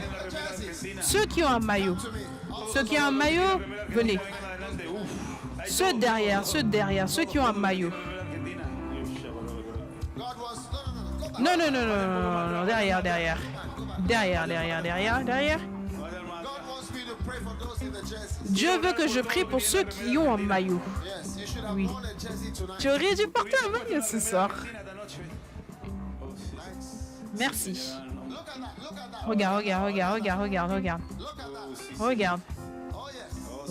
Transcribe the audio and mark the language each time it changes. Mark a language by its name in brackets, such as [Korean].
[English] The jerseys. [French] Ceux qui ont un maillot. Ceux qui ont un maillot, venez. Ceux derrière, ceux qui ont un maillot. [English] God wants. No, no, no, no. Go back. [French] Non, non, non, non, non, non, non, derrière, derrière. Derrière, derrière, derrière, derrière. [English] God wants me to pray for those in the jerseys. [French] Dieu veut que je prie pour ceux qui ont un maillot. [English] Yes, you should have [French] Oui. [English] worn a jersey tonight. [French] Tu aurais dû porter un maillot ce soir. Merci. [English] Look at that. Look at that. [French] Regarde, regarde, regarde, regarde, regarde, regarde. [English] Look at that. [French] Regarde. [English] Oh, yes.